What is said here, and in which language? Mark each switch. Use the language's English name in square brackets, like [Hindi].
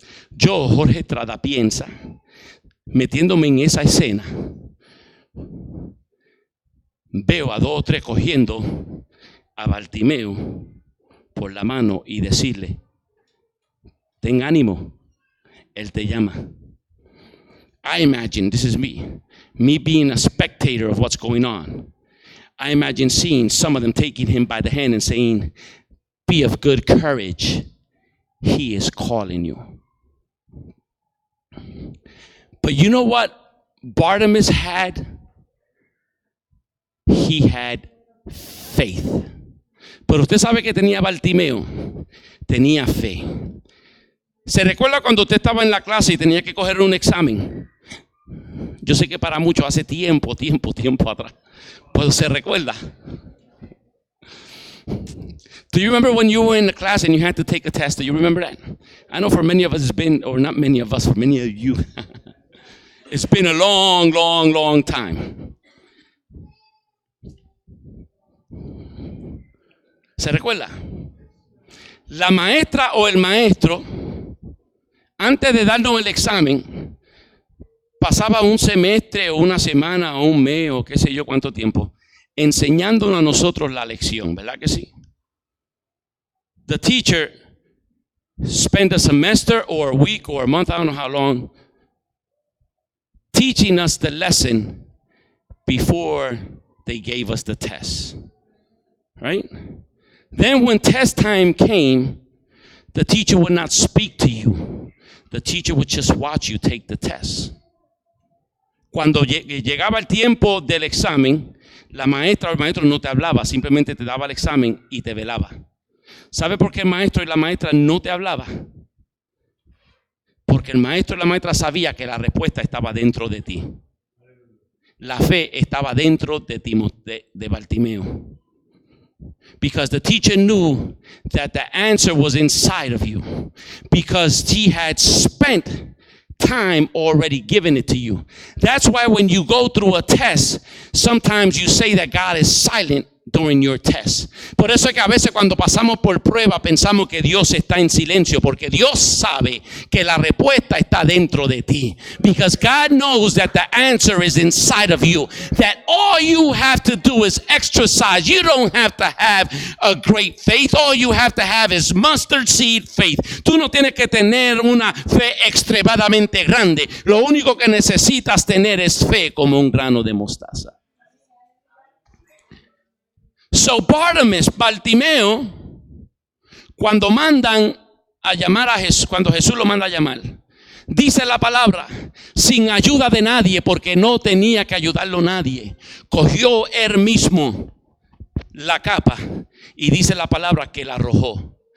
[Spanish] Yo, Jorge Estrada, piensa, metiéndome en esa escena, veo a 2 o 3 cogiendo a Bartimeo por la mano y decirle, ten ánimo, él te llama. [English] I imagine, this is me being a spectator of what's going on. I imagine seeing some of them taking him by the hand and saying, be of good courage, he is calling you. But you know what Bartimaeus had? He had faith. [Spanish] Pero usted sabe que tenía Bartimeo, tenía fe. ¿Se recuerda cuando usted estaba en la clase y tenía que coger un examen? Yo sé que para muchos hace tiempo atrás. Pues se recuerda. [English] Do you remember when you were in the class and you had to take a test? Do you remember that? I know for many of us it's been, or not many of us, for many of you, it's been a long time. [Spanish] ¿Se recuerda? La maestra o el maestro, antes de darnos el examen, pasaba un semestre o una semana o un mes o qué sé yo cuánto tiempo enseñándonos a nosotros la lección, ¿verdad que sí? [English] The teacher spent a semester or a week or a month, I don't know how long, teaching us the lesson before they gave us the test, right? Then when test time came, the teacher would not speak to you. The teacher would just watch you take the test. [Spanish] Cuando llegaba el tiempo del examen, la maestra o el maestro no te hablaba, simplemente te daba el examen y te velaba. ¿Sabe por qué el maestro y la maestra no te hablaba? Porque el maestro y la maestra sabía que la respuesta estaba dentro de ti. La fe estaba dentro de Bartimeo. [English] Because the teacher knew that the answer was inside of you. Because he had spent time already giving it to you. That's why when you go through a test, sometimes you say that God is silent during your test. Por eso es que a veces cuando pasamos por prueba pensamos que Dios está en silencio, porque Dios sabe que la respuesta está dentro de ti. Because God knows that the answer is inside of you. That all you have to do is exercise. You don't have to have a great faith. All you have to have is mustard seed faith. [Spanish] Tú no tienes que tener una fe extremadamente grande. Lo único que necesitas tener es fe como un grano de mostaza. So Bartimeo, cuando mandan a llamar a Jesús, cuando Jesús lo manda a llamar, dice la palabra, sin ayuda de nadie, porque no tenía que ayudarlo nadie, cogió él mismo la capa y dice la palabra que la arrojó.